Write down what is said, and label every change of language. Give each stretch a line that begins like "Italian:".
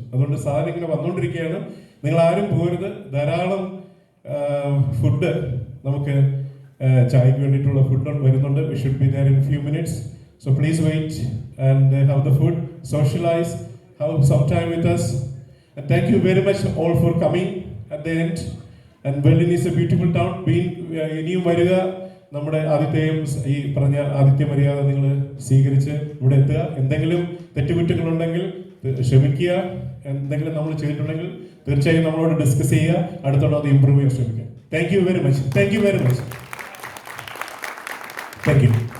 Malayalam: അതുകൊണ്ട് സാധനം ഇങ്ങനെ വന്നുകൊണ്ടിരിക്കുകയാണ്. നിങ്ങൾ ആരും പോകരുത്. ധാരാളം ഫുഡ് നമുക്ക് ചായക്ക് വേണ്ടിയിട്ടുള്ള ഫുഡ് വരുന്നുണ്ട്.
English: We should be there in few minutes. So please wait and have the food, socialise, have some time with us. And thank you very much all for coming at the end. And Berlin is a beautiful town.
Malayalam: ഇനിയും വരിക. നമ്മുടെ ആദിത്യയും ഈ പറഞ്ഞ ആദിത്യ മര്യാദ നിങ്ങൾ സ്വീകരിച്ച് ഇവിടെ എത്തുക. എന്തെങ്കിലും തെറ്റുകുറ്റങ്ങളുണ്ടെങ്കിൽ ക്ഷമിക്കുക. എന്തെങ്കിലും നമ്മൾ ചെയ്തിട്ടുണ്ടെങ്കിൽ തീർച്ചയായും നമ്മളോട് ഡിസ്കസ് ചെയ്യുക. അടുത്തോടെ അത് ഇമ്പ്രൂവ് ചെയ്യാൻ ശ്രമിക്കുക.
English: Thank you very much. Thank you very much. Thank you.